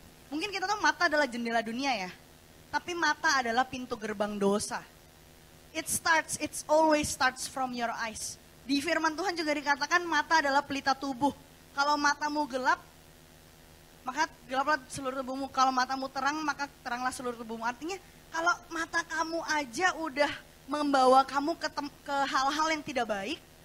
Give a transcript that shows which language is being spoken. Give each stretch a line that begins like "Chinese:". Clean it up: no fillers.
Indonesian: Mungkin kita tahu mata adalah jendela dunia ya, tapi mata adalah pintu gerbang dosa.
English: It always starts from your eyes.
Indonesian: Di firman Tuhan juga dikatakan mata adalah pelita tubuh. Kalau matamu gelap, maka gelaplah seluruh tubuhmu. Kalau matamu terang, maka teranglah seluruh tubuhmu. Artinya kalau mata kamu aja udah membawa kamu ke hal-hal yang tidak baik,